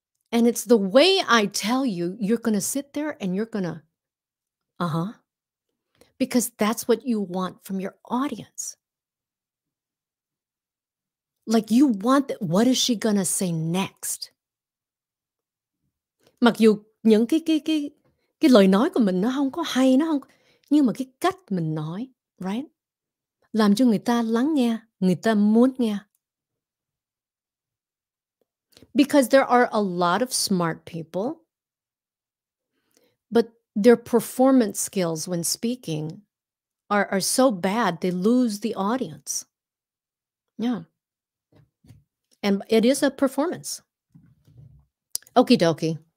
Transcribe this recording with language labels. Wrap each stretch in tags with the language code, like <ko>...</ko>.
<en>And it's the way I tell you, you're going to sit there and you're going to, because that's what you want from your audience. Like, you want that what is she gonna say next?</en> <vi>Mặc dù những cái lời nói của mình nó hông có hay, nó hông nhưng mà cái cách mình nói, right? Làm cho người ta lắng nghe, người ta muốn nghe.</vi> <en>Because there are a lot of smart people, but their performance skills when speaking are so bad, they lose the audience. Yeah, and it is a performance. Okie dokie.</en>